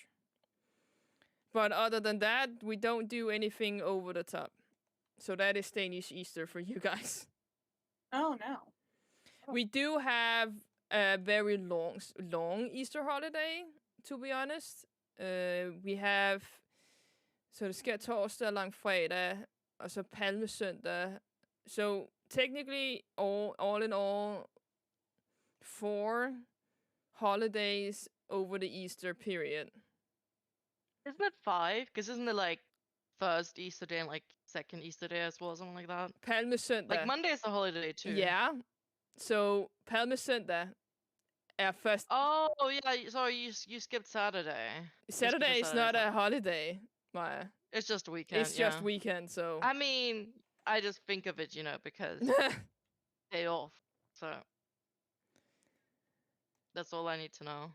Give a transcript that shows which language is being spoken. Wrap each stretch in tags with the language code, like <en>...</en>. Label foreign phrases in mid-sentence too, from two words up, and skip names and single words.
<en>But other than that, we don't do anything over the top. So that is Danish Easter for you guys. Oh no. We do have a very long Easter holiday, to be honest. We have...</en> <da>Så det sker torsdag, langfredag, og så palmesøndag.</da> <en>So technically, all in all, 4 holidays over the Easter period. Isn't it 5? Because isn't it like first Easter day and like second Easter day as well, something like that?</en> <da>Palmesøndag.</da> <en>Like Monday is a holiday too. Yeah. So</en> <da>palmesøndag er først...</da> <en>Oh yeah, sorry, you skipped Saturday. Saturday is not a holiday, Maya. It's just a weekend. It's just weekend, so... I mean, I just think of it, because day off. So that's all I need to know.</en>